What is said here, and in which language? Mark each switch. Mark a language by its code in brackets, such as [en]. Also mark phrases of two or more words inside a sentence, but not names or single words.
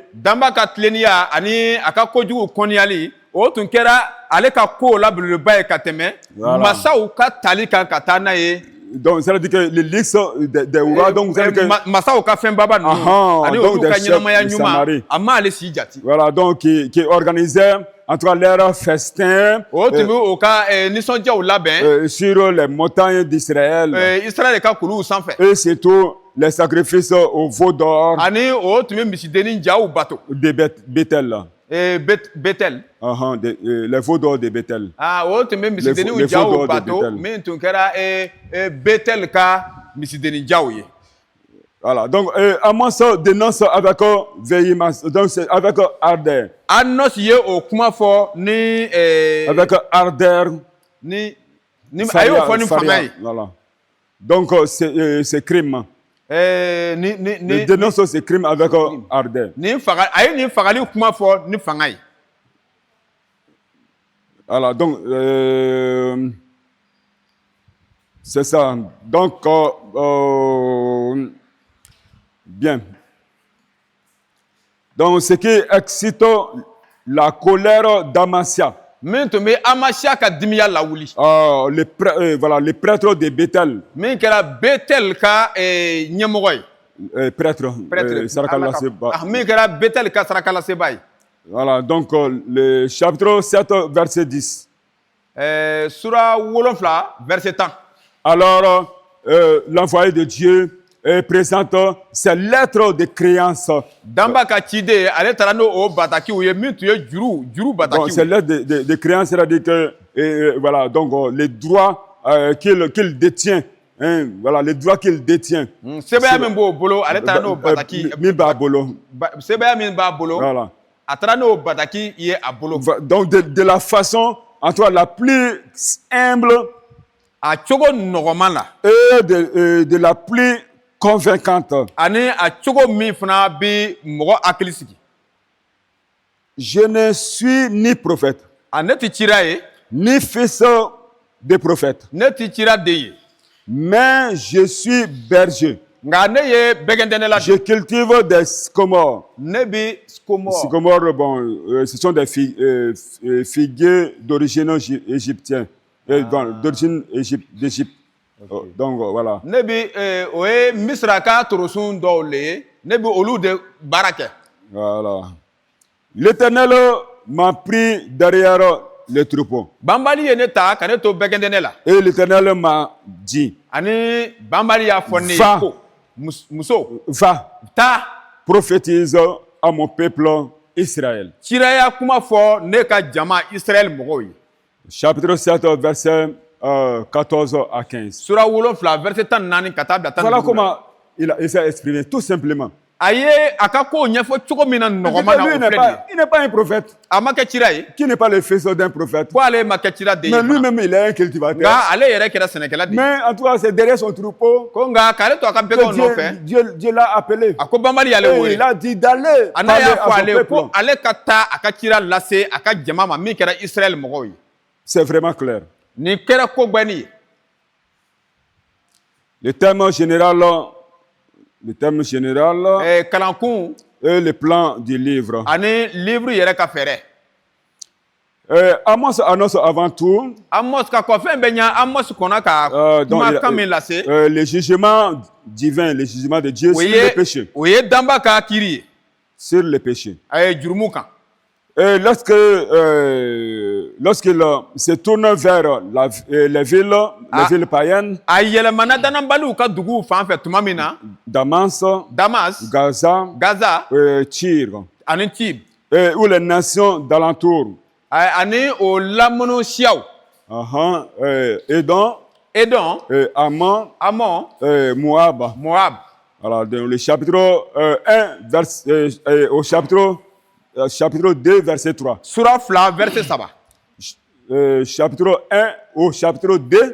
[bm] Damba ka tileniya ani a ka kojugu kɔniyali o tun kɛra ale ka ko labɛnba ye ka tɛmɛ masaw ka tali kan ka taa n'a ye. [fr] Donc ça veut dire que le lix des rois, donc ça veut dire que [bm] masaw ka fɛn baba ninnu ani olu ka ɲɛnamaya ɲuman a ma ale si jate. [fr] Voilà, donc qui organisait en tout cas leur festin. [bm] O tun bɛ o ka nisɔndiyaw labɛn [fr] sur les montagnes d'Israël. [bm] Israël ka kuluw sanfɛ. [fr] Et surtout les sacrifices au veau d'or. [bm] Ani o tun bɛ misidennin jaw bato. [fr] De Bethel. [bm] Bethel. [fr] Les veaux d'or de Bethel. [bm] Ah, o tun bɛ misidenninw [fr] Les [bm] ja [fr] faux [bm] o [fr] dehors de [bm] bato [fr] Bethel. [bm] min tun kɛra Bethel ka misidennin jaw ye. [fr] Voilà, donc Amos dénonce avec véhémence, donc c'est avec ardeur. [bm] Amos ye o kuma fɔ ni [fr] Avec ardeur. [bm] ni a y'o fɔ ni fanga ye. [fr] Voilà. Donc c'est crime. Il dénonce ces crimes avec ardeur. [bm] A ye nin fagali kuma fɔ ni fanga ye. [fr] Voilà, donc c'est ça. Donc bien. Donc ce qui excite la colère d'Amasia. [bm] Min tun bɛ Amasiya ka dimiya lawuli. [fr] Voilà, les prêtres de Bethel. [bm] Min kɛra Bethel ka ɲɛmɔgɔ ye. [fr] Prêtre. [bm] Min kɛra Bethel ka sarakalaseba ye. [fr] Voilà, donc le chapitre 7, verset 10. [bm] Sura 7, verset 10. [fr] Alors, l'envoyé de Dieu présente ses lettres de créance. [bm] Damba ka ciden ale taara n'o o batakiw ye min tun ye juru batakiw. [fr] Donc, ces lettres de créance, c'est-à-dire que, voilà, donc les droits qu'il détient. Hein, voilà, les droits qu'il détient. [bm] Sɛbɛya min b'o bolo ale taara n'o bataki. Min b'a bolo. Sɛbɛya min b'a bolo. [fr] Voilà. [bm] A taara n'o bataki ye a bolo. [fr] Donc, de la façon, en tout cas, la plus humble. [bm] A cogo nɔgɔman la. [fr] Et de la plus convaincante. [bm] Ani a cogo min fana bi mɔgɔ hakili sigi. [fr] Je ne suis ni prophète. [bm] A ne tɛ cira ye. [fr] Ni fils de prophète. [bm] Ne tɛ cira den ye. [fr] Mais je suis berger. [bm] Nka ne ye bɛgɛndɛnɛ. [fr] Je cultive des sycomores. [bm] Ne bi sycomore. [fr] Sycomores, bon, ce sont des figuiers d'origine égyptienne. D'origine d'Égypte. Okay. Donc voilà. [bm] Ne bi o ye Misira ka torosun dɔw le ye. Ne bi olu de baara kɛ. [fr] Voilà. L'Éternel m'a pris derrière les troupeaux. [bm] Banbali ye ne ta ka ne to bɛgɛndɛnɛ la. [fr] Et l'Éternel m'a dit. [bm] Ani banbali y'a fɔ ne ye ko muso. [fr] Va. [bm] Ta. [fr] Prophétise à mon peuple Israël. [bm] Ciraya kuma fɔ ne ka jama Israël mɔgɔw ye. [fr] Chapitre 7, verset 14 à 15. [bm] Sura 7, verset 14 ka taa bila 15. [fr] Voilà comment il s'est exprimé, tout simplement. [bm] A ye a ka kow ɲɛfɔ cogo min na nɔgɔman na o filɛ nin ye. [fr] Il n'est pas un prophète. [bm] A ma kɛ cira ye. [fr] Qui n'est pas le fils d'un prophète. [bm] Ko ale ma kɛ cira den ye. [fr] Mais lui-même, il est un cultivateur. [bm] Nka ale yɛrɛ kɛra sɛnɛkɛla de ye. [fr] Mais en tout cas, c'est derrière son troupeau. [bm] Ko nka k'ale to a ka bɛgɛw nɔfɛ. [fr] Dieu l'a appelé. [bm] A ko banbali y'ale wele. [fr] Il a dit d'aller [bm] a n'a y'a fɔ ale ko ale ka taa a ka cira lase a ka jama ma min kɛra Israël mɔgɔw ye. [fr] C'est vraiment clair. [bm] Nin kɛra ko gbɛni ye. [fr] Le thème général. [bm] Kalankun. [fr] Et le plan du livre. [bm] Ani livre yɛrɛ ka fɛɛrɛ. [fr] Amos annonce avant tout. [bm] Amos ka kɔfɛn bɛ ɲa Amos kɔnɔ ka kumakan min lase. [fr] Le jugement divin, le jugement de Dieu sur le péché. [bm] O ye danba ka kiiri ye. [fr] Sur le péché. [bm] A ye jurumu kan. [fr] Lorsqu'il se tourne vers les villes païennes, [bm] a yɛlɛmana dananbaliw ka duguw fan fɛ tuma min na. [fr] Damas, Gaza, Tyr, [bm] ani Tyr, [fr] ou les nations d'alentour. [bm] Ani o lamunu siyaw. [fr] Edom, Ammon, Moab. Alors, dans le chapitre 1, au chapitre 2, verset 3. [bm] Sura 2, verset 3. [fr] Chapitre 1 au chapitre 2.